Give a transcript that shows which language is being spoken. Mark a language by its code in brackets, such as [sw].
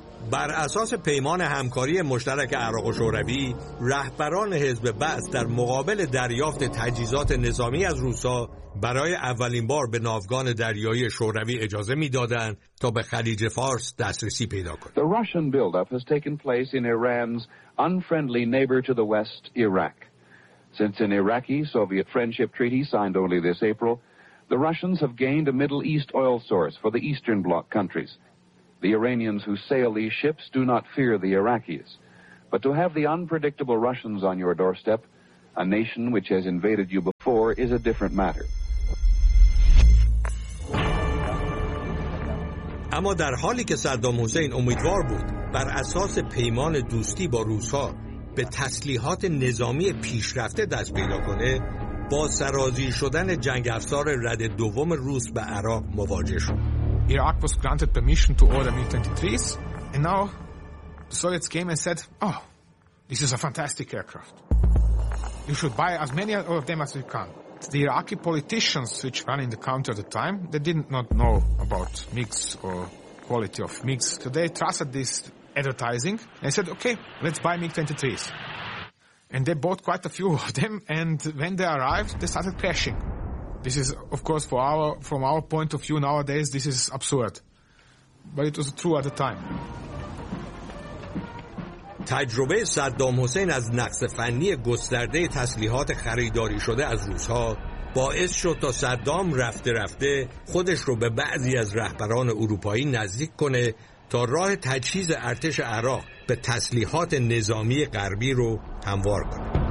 [fa] بر اساس پیمان همکاری مشترک عراق و شوروی، رهبران حزب بعث در مقابل دریافت تجهیزات نظامی از روسا برای اولین بار به ناوگان دریایی شوروی اجازه می‌دادند تا به خلیج فارس دسترسی پیدا کنند. [en] The Russian build-up has taken place in Iran's unfriendly neighbor to the west, Iraq. Since an Iraqi-Soviet friendship treaty signed only this April, the Russians have gained a Middle East oil source for the Eastern Bloc countries. The Iranians who sail these ships do not fear the Iraqis. But to have the unpredictable Russians on your doorstep, a nation which has invaded you before, is a different matter. [fa] اما در حالی که صدام حسین امیدوار بود بر اساس پیمان دوستی با روس‌ها به تسلیحات نظامی پیشرفته دست پیدا کنه، با سرازیر شدن جنگ افسار رد دوم روس به عراق مواجه شد. [en] Iraq was granted permission to order Mi-23s, and now the Soviets came and said, oh, this is a fantastic aircraft. You should buy as many of them as you can. The Iraqi politicians, which ran in the country at the time, they did not know about MiGs or quality of MiGs. So they trusted this advertising and said, okay, let's buy Mi-23s. And they bought quite a few of them, and when they arrived, they started crashing. This is, of course, from our point of view nowadays, this is absurd. But it was true at the time. [fa] تجربه صدام حسین از نقص فنی گسترده تسلیحات خریداری شده از روس‌ها باعث شد تا صدام رفته رفته خودش رو به بعضی از رهبران اروپایی نزدیک کنه تا راه تجهیز ارتش عراق به تسلیحات نظامی غربی رو هموار کنه.